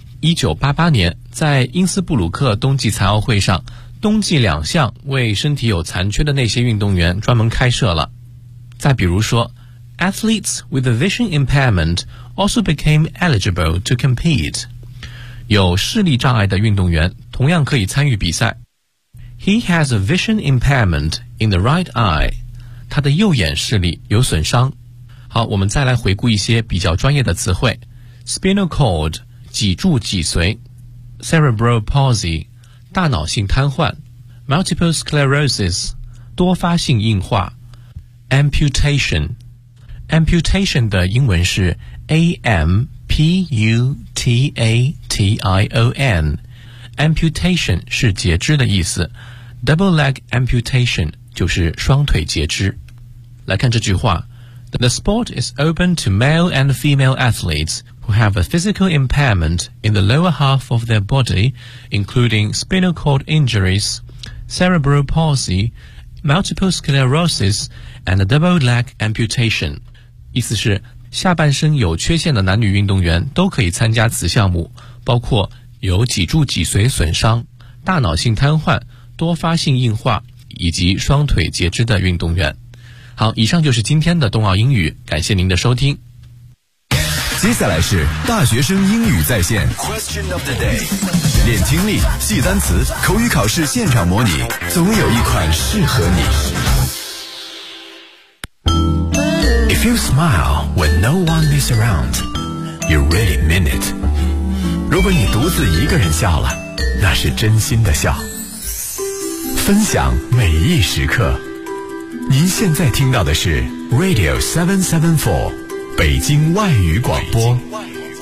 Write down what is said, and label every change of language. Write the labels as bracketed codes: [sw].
[zh] 1988年在因斯布鲁克冬季残奥会上，冬季两项为身体有残缺的那些运动员专门开设了。再比如说 [en] ,athletes with a vision impairment also became eligible to compete. [zh] 有视力障碍的运动员同样可以参与比赛。 [en] He has a vision impairment in the right eye. [zh] 他的右眼视力有损伤。好，我们再来回顾一些比较专业的词汇。 Spinal cord, 脊柱脊髓。Cerebral palsy, 大脑性瘫痪。 Multiple sclerosis, 多发性硬化。 Amputation, Amputation 的英文是 A-M-P-U-T-A-T-I-O-N。 Amputation 是截肢的意思。Double leg amputation 就是双腿截肢。来看这句话 [en] The sport is open to male and female athletes who have a physical impairment in the lower half of their body, including spinal cord injuries, cerebral palsy, multiple sclerosis, and a double leg amputation. [zh] 意思是下半身有缺陷的男女运动员都可以参加此项目，包括有脊柱脊髓损伤、大脑性瘫痪、多发性硬化以及双腿截肢的运动员。好，以上就是今天的冬奥英语，感谢您的收听。接下来是大学生英语在线 [en] Question of the day， [zh] 练听力，记单词，口语考试现场模拟，总有一款适合你。 [en] If you smile when no one is around, you really mean it. [zh] 如果你独自一个人笑了，那是真心的笑。分享每一时刻，您现在听到的是 Radio 774北京外语广播。北京外语